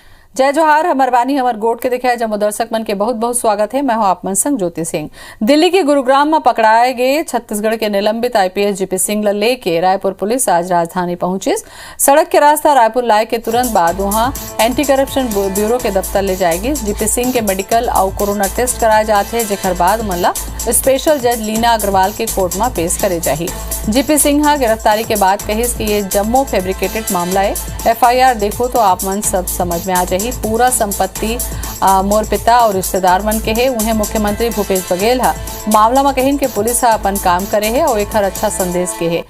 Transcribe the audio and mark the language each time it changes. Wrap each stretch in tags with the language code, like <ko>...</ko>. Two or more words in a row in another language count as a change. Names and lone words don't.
<hne>जय जोहार, हमर बानी हमर गोट के दिखाए जमो दर्शक मन के बहुत बहुत स्वागत है। मैं हूं आप मन संग ज्योति सिंह। दिल्ली के गुरुग्राम में पकड़ाए गए छत्तीसगढ़ के निलंबित आईपीएस जीपी सिंह ला लेके रायपुर पुलिस आज राजधानी पहुंची। सड़क के रास्ता रायपुर लाए के तुरंत बाद वहां एंटी करप्शन ब्यूरो के दफ्तर ले जाएगी। जीपी सिंह के मेडिकल और कोरोना टेस्ट कराए जाते हैं, जेकर बाद मल्ला स्पेशल जज लीना अग्रवाल के कोर्ट में पेश करे जाही। जीपी सिंह गिरफ्तारी के बाद कहिस कि ये जम्मो फैब्रिकेटेड मामला है। एफआईआर देखो तो आप मन सब समझ में आ जाही। पूरा संपत्ति मोर पिता और रिश्तेदार मन के है। उन्हें मुख्यमंत्री भूपेश बघेल मामला में कहिन कि पुलिस अपन काम करे है और एक अच्छा संदेश के है।</hne>